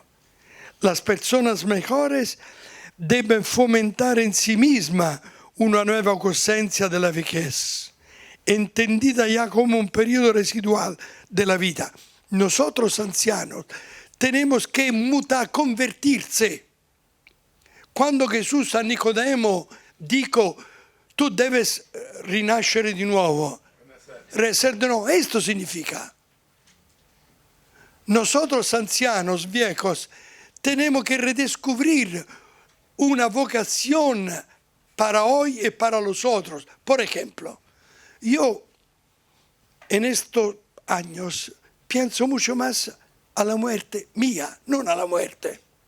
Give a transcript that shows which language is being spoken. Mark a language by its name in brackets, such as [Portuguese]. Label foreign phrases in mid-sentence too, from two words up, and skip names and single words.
[Spanish] Las personas mejores deben fomentar en sí mismas una nueva conciencia de la vejez, entendida ya como un periodo residual de la vida. Nosotros ancianos tenemos que mutar, convertirse. Cuando Jesús a Nicodemo dijo, tú debes [Italian] rinascere di nuovo, [Spanish] renacer de nuevo, esto significa. Nosotros ancianos, viejos, tenemos que redescubrir una vocación para hoy y para los otros. Por ejemplo, yo en estos años pienso mucho más a la muerte mía, no a la muerte.